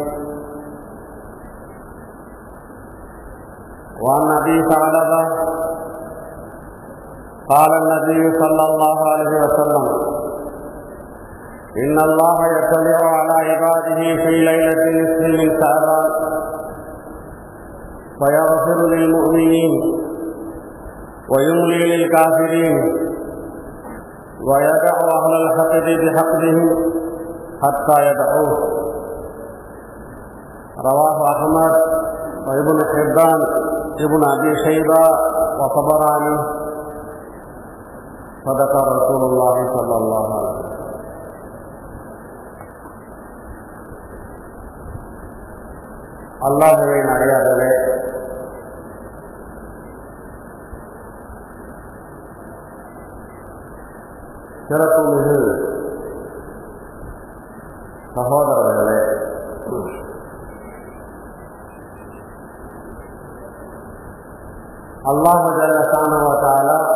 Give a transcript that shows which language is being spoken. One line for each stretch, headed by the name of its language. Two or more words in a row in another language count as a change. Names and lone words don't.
Arabic: وعن أبي ثعلبة قال النبي صلى الله عليه وسلم: إن الله يطلع على عباده في ليلة النصف من شعبان فيغفر للمؤمنين ويملي للكافرين ويدع أهل الحقد بحقدهم حتى يدعوه. رواه أحمد وابن حبان ابن أبي شيبة وطبراني. صدق رسول الله صلى الله عليه وسلم.
Tamil: அல்லாஹ்வின் அடியார்களே, சிறப்புமிகு சகோதரர்களே,
Arabic: الله جل شأنه وتعالى